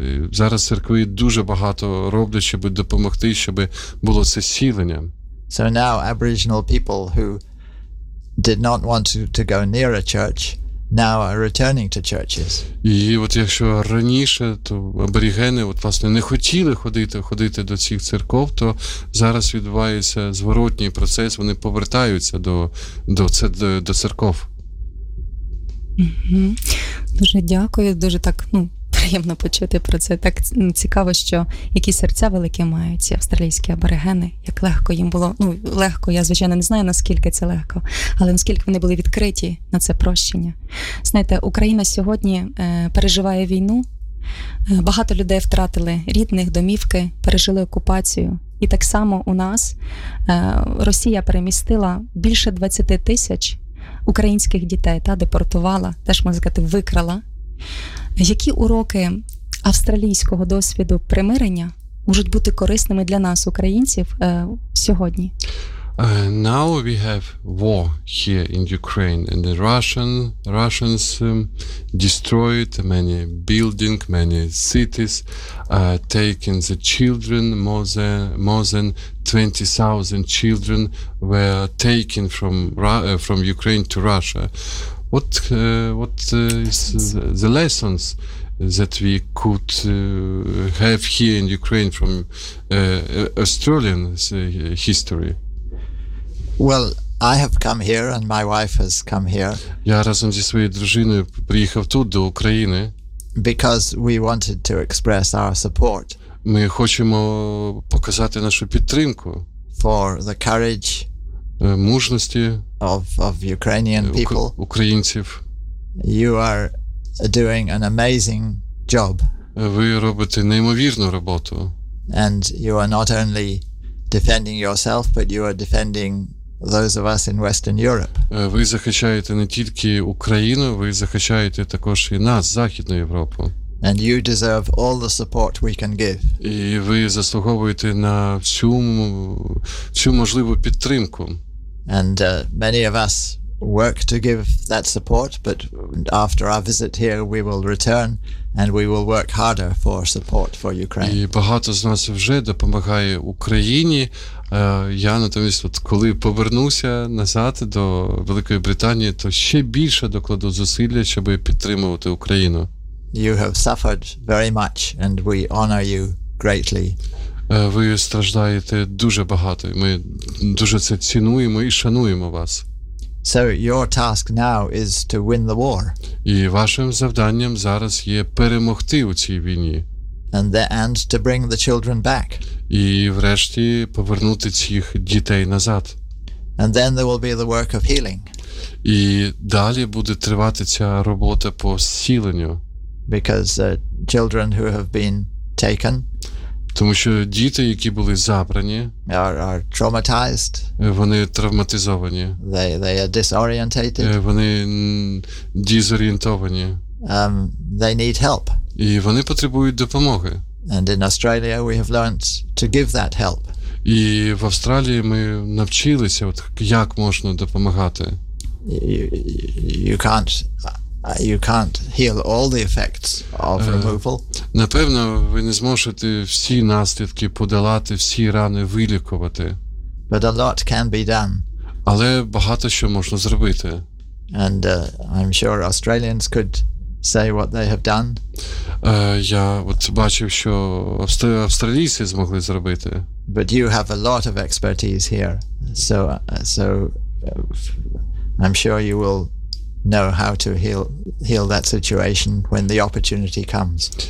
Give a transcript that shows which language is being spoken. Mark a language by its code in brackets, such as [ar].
[uk] І зараз церкви дуже багато роблять, щоб допомогти, щоб було це зцілення. [en] So now Aboriginal people who did not want to go near a church now are returning to churches. [uk] І от якщо раніше то аборігени от власне не хотіли ходити до цих церков, то зараз відбувається зворотній процес, вони повертаються до церков. Дуже дякую, дуже так, ну, приємно почути про це. Так цікаво, що які серця великі мають ці австралійські аборигени, як легко їм було, ну, легко, я, звичайно, не знаю, наскільки це легко, але наскільки вони були відкриті на це прощення. Знаєте, Україна сьогодні переживає війну, багато людей втратили рідних, домівки, пережили окупацію. І так само у нас Росія перемістила більше 20 тисяч українських дітей, та депортувала, теж, можна сказати, викрала. Які уроки австралійського досвіду примирення можуть бути корисними для нас, українців, сьогодні? [en] Now we have war here in Ukraine, and the Russians destroyed many building, many cities, taking the children, more than 20,000 children were taken from Ukraine to Russia. What is the lessons that we could have here in Ukraine from Australian history? Well, I have come here and my wife has come here. [uk] Я разом зі своєю дружиною приїхав тут до України. [en] Because we wanted to express our support. [uk] Ми хочемо показати нашу підтримку. [en] For the courage. [uk] Мужності. [en] Of Ukrainian people. [uk] Українців. [en] You are doing an amazing job. [uk] Ви робите неймовірну роботу. [en] And you are not only defending yourself, but you are defending those of us in Western Europe. [uk] Ви захищаєте не тільки Україну, ви захищаєте також і нас, Західну Європу. [en] And you deserve all the support we can give. [uk] І ви заслуговуєте на всю можливу підтримку. [en] And many of us work to give that support, but after our visit here we will return and we will work harder for support for Ukraine. [uk] І багато з нас вже допомагає Україні. Я натомість, от коли повернуся назад до Великої Британії, то ще більше докладу зусилля, щоб підтримувати Україну. [en] You have suffered very much and we honor you greatly. [uk] Ви страждаєте дуже багато, ми дуже це цінуємо і шануємо вас. [en] So your task now is to win the war. [uk] І вашим завданням зараз є перемогти у цій війні. [en] And to bring the children back. [uk] І врешті повернути цих дітей назад. [en] And then there will be the work of healing. [uk] І далі буде тривати ця робота по зціленню. [en] Because children who have been taken. [uk] Тому що діти, які були забрані, [en] are traumatized. [uk] Вони травматизовані. [en] They are disorientated. [uk] Вони дезорієнтовані. [en] They need help. [uk] І вони потребують допомоги. [en] And in Australia we have learned to give that help. [uk] І в Австралії ми навчилися от як можна допомагати. [en] You can't heal all the effects of removal. [uk] Напевно, ви не зможете всі наслідки подолати, всі рани вилікувати. [en] But a lot can be done. [uk] Але багато що можна зробити. [en] And I'm sure Australians could say what they have done. [uk] Я от бачив, що австралійці змогли зробити. [en] But you have a lot of expertise here. So I'm sure you will know how to heal that situation when the opportunity comes.